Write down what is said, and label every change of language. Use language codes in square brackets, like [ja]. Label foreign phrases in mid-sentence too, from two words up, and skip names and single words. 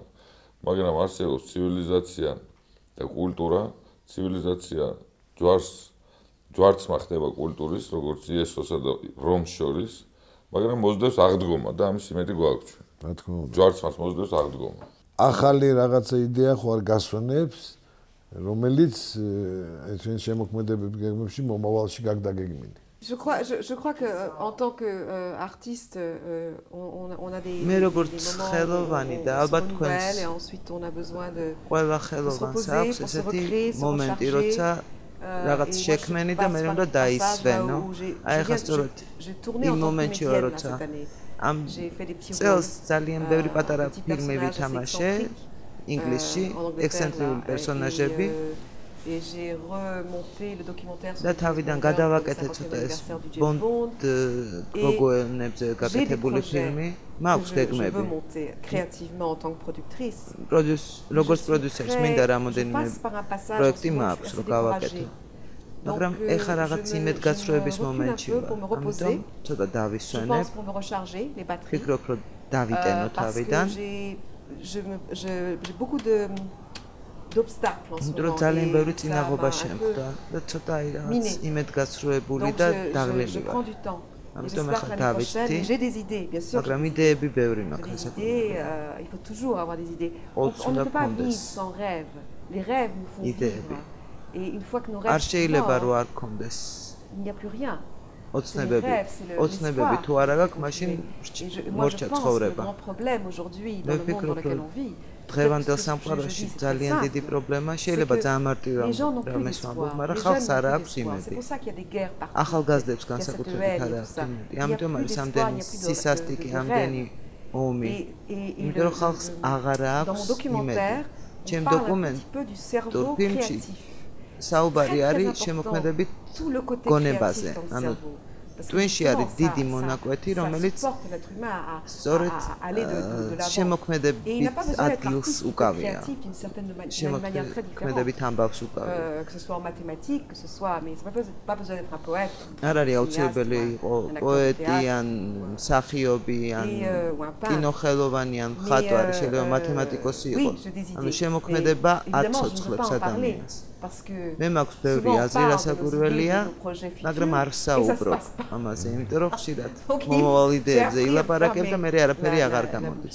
[ka] მაგრამ არსებობს ცივილიზაცია და კულტურა, ცივილიზაცია ჯვარცმა ხდება კულტურის, როგორც იესოსა და რომს შორის, მაგრამ მოსდევს აღდგომა და ამის იმედი გვაქვს ჩვენ. რა თქმა უნდა. ჯვარცმას მოსდევს აღდგომა. ახალი რაღაცა იდეა ხო არ გასვენებს, რომელიც ჩვენ შემოქმედებების გეგმებში მომავალში გაგდაგეგმილი. [fr] Je crois que en tant qu'artiste, on a des [ka] ხელოვანი და ალბათ [fr] nouvelles et ensuite on a besoin de [ka] ყველა ხელოვანს აქვს ესეთი მომენტი, როცა რაღაც შექმენი და მე უნდა დაისვენო. აი ახლა სწორედ იმ მომენტში ვარ, როცა ამ წელს ძალიან ბევრი პატარა ფილმი ვითამაშე ინგლისში, ექსცენტრიული პერსონაჟები. [fr] Et j'ai remonté le documentaire sur [ka] და თავიდან გადავაკეთე ცოტა ეს ბონდ გოგოენებზე გაკეთებული ფილმი. მაქვს გეგმები. [fr] créativement en tant que productrice. [ka] როგორც პროდიუსერს მინდა რამოდენიმე პროექტი მაქვს რომ გავაკეთო. მაგრამ ეხლა რაღაც იმედგაცრუების მომენტში ვარ. ამიტომ ცოტა დავისვენებ. ვფიქრობ რომ დავიტენო თავიდან. [fr] J'ai beaucoup d'obstacles en ce moment. [ka] ძალიან ბევრი წინაღობა შემხვდა და ცოტა აი რაღაც იმედგაცრუებული და დაღლილი ვარ. ამიტომ ახლა დავიცდი. [fr] J'ai des idées, bien sûr. [ka] მაგრამ იდეები ბევრი მაქვს ესა. [fr] Il faut toujours avoir des idées. On ne peut pas vivre sans rêve. Les rêves nous font vivre. Et une fois que nos rêves [ka] არ შეიძლება რო არ გქონდეს. [fr] Il n'y a plus rien. [ka] ოცნებები თუ არ აქვს, მაშინ მორჩა ცხოვრება. [fr] Le problème aujourd'hui dans le monde dans lequel on vit. [ka] დღევანდელ სამყაროში ძალიან დიდი პრობლემა შეიძლება ძალიან მარტივი რამეს ვამბობ, მაგრამ ხალხს არ აქვს იმედი. ახალგაზრდებს განსაკუთრებით არ აქვს იმედი. ამიტომ არის ამდენი სისასტიკე, ამდენი ომი. იმიტომ რომ ხალხს აღარ აქვს იმედი. ჩემ დოკუმენტურ ფილმში საუბარი არის შემოქმედებით გონებაზე. ანუ twinში არის დიდი მონაკვეთი, რომელიც სწორედ შემოქმედებით ადგილს უკავია. შემოქმედებით ამბავს უკავია. [fr] Que ce soit en mathématiques, que ce soit, mais c'est pas besoin d'être un poète. [ka] არ არის აუცილებელი იყო პოეტი ან მსახიობი ან კინოხელოვანი ან მხატვარი, შეიძლება მათემატიკოსი იყოს. ანუ შემოქმედება აცოცხლებს ადამიანს. მე მაქვს ბევრი აზრი რასაკვირველია, მაგრამ არ საუბრობ ამაზე, იმიტომ რომ ხშირად მომავალ იდეებზე ილაპარაკებ და მე არაფერი აღარ გამოდის.